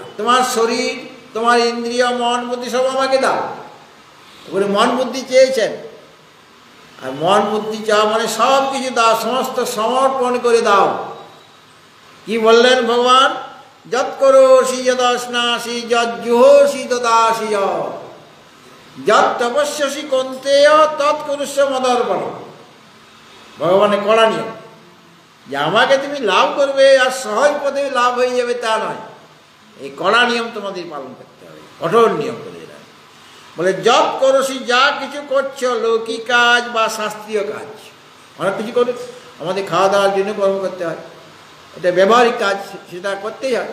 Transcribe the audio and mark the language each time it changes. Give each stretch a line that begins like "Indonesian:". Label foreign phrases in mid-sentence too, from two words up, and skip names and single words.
Bangla: তোমার শরীর, তোমার ইন্দ্রিয়, মন বুদ্ধি সব আমাকে দাও। ওখানে মন বুদ্ধি চেয়েছেন, আর মন বুদ্ধি চাওয়া মানে সব কিছু দাও, সমস্ত সমর্পণ করে দাও। কি বললেন ভগবান?
Sanskrit: যৎ করোষি যদশ্নাসি যজ্জুহোষি দদাসি যৎ তপস্যসি কন্তেয় তৎ কুরুষ্য মদর্পণ।
Bangla: ভগবানের কড়া নিয়ম যে আমাকে তুমি লাভ করবে আর সহজ পথে লাভ হয়ে যাবে তা নয়, এই কড়া নিয়ম তোমাদের পালন করতে হবে, কঠোর নিয়ম করে দিলেন। বলে
Sanskrit: যৎ করোষি,
Bangla: যা কিছু করছো, লৌকিক কাজ বা শাস্ত্রীয় কাজ, অনেক কিছু করে আমাদের খাওয়া দাওয়ার জন্য কর্ম করতে হয়, এটা ব্যবহারিক কাজ, সেটা করতেই হয়।